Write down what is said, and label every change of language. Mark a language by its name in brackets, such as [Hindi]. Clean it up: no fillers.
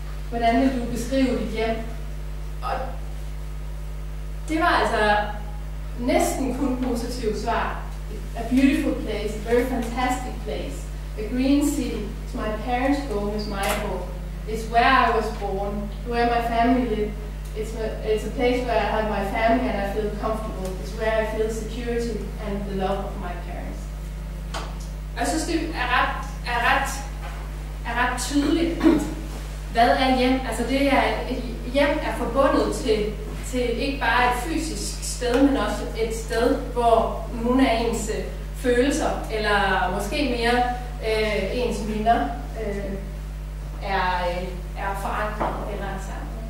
[Danish] Hvordan vil du beskrive dit hjem? Og det var altså næsten kun positivt svar. [English] A beautiful place, a very fantastic place. A green city. It's my parents' home, it's my home. It's where I was born, where my family lived. It's a place where I have my family and I feel comfortable. It's where I feel security and the love of my parents. [Danish] Jeg synes, det er ret tydeligt, hvad er hjem? Altså hjem er forbundet til ikke bare et fysisk sted, men også et sted, hvor nogle af ens følelser, eller måske mere ens minder, er forankret eller er sammen.